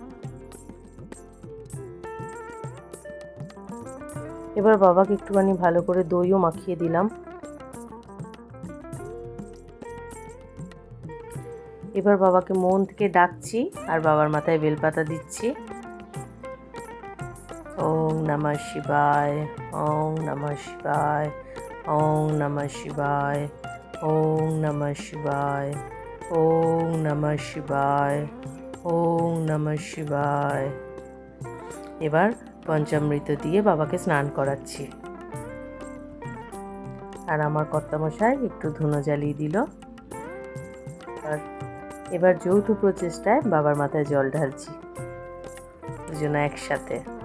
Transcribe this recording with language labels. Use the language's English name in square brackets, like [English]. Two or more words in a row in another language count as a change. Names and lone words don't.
[Bangla] এবার বাবাকে একটুখানি ভালো করে দইও মাখিয়ে দিলাম। এবার বাবাকে মন থেকে ডাকছি আর বাবার মাথায় বেলপাতা দিচ্ছি। [Sanskrit] ওং নমঃ শিবায়, ওং নমঃ শিবায়, ওং নমঃ শিবায়, ওং নমঃ শিবায়, ওং নমঃ শিবায়, ওং নমঃ শিবায়। [Bangla] এবার পঞ্চামৃত দিয়ে বাবাকে স্নান করাচ্ছি। আর আমার কর্তামশাই একটু ধুনো জ্বালিয়ে দিল। আর এবার যৌথ প্রচেষ্টায় বাবার মাথায় জল ঢালছি, দুজনে একসাথে।